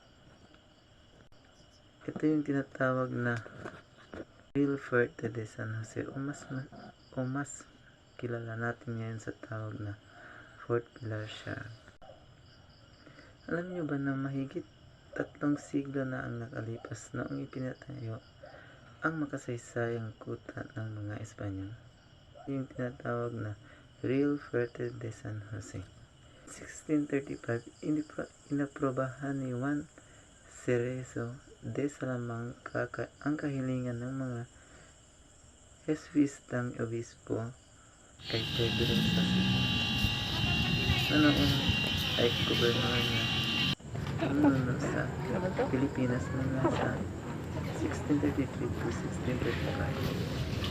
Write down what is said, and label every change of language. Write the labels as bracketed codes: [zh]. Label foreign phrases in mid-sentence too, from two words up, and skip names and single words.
[tl] Ito yung tinatawag na Real Fuerte de San Jose o mas kilala natin ngayon sa tawag na Fort Pilar siya. Alam niyo ba na mahigit 3 siglo na ang nakalipas noong ipinatayo ang makasaysayang kuta ng mga Espanyol, yung tinatawag na Real Fuerte de San Jose. 1635, inaprobahan ni Juan Cerezo de Salamanca ang kahilingan ng mga Jesuitang obispo kay Pedro Sasito na noon ay gobernador niya nunod sa Pilipinas mula sa 1633 to 1635.